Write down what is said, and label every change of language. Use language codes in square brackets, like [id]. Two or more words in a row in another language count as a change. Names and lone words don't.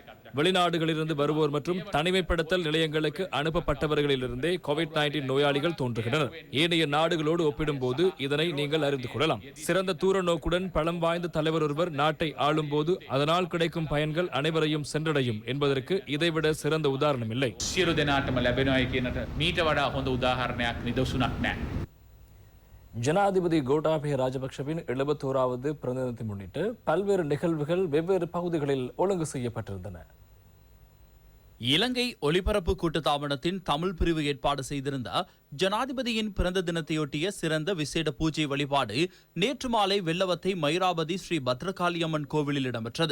[ta] வெளிநாடுகளிலிருந்து வருவோர் மற்றும் தனிமைப்படுத்தல் நிலையங்களுக்கு அனுப்பப்பட்டவர்களிலிருந்தே கோவிட்-19 நோயாளிகள் தோன்றுகின்றனர். ஏனைய நாடுகளோடு ஒப்பிடும்போது இதனை நீங்கள் அறிந்து கொள்ளலாம். சிறந்த தூர நோக்குடன் பலம் வாய்ந்த தலைவர் ஒருவர் நாட்டை ஆளும் போது அதனால் கிடைக்கும் பயன்கள் அனைவரையும் சென்றடையும் என்பதற்கு இதைவிட சிறந்த உதாரணம் இல்லை. [si] සියලු දෙනාටම ලැබෙනවායි කියනට මීට වඩා හොඳ උදාහරණයක් නිදසුනක් නැහැ. [ta] ஜனாதிபதி கோட்டாபய ராஜபக்ஷவின் 71வது பிறந்த தினத்தை முன்னிட்டு பல்வேறு நிகழ்வுகள் வெவ்வேறு பகுதிகளில் ஒழுங்கு செய்யப்பட்டிருந்தன. இலங்கை ஒலிபரப்பு கூட்டுத்தாபனத்தின் தமிழ் பிரிவு ஏற்பாடு செய்திருந்த ஜனாதிபதியின் பிறந்த தினத்தையொட்டிய சிறந்த விசேட பூஜை வழிபாடு நேற்று மாலை வெள்ளவத்தை மயிராபதி ஸ்ரீ பத்ரகாளியம்மன் கோவிலில் இடம்பெற்றது.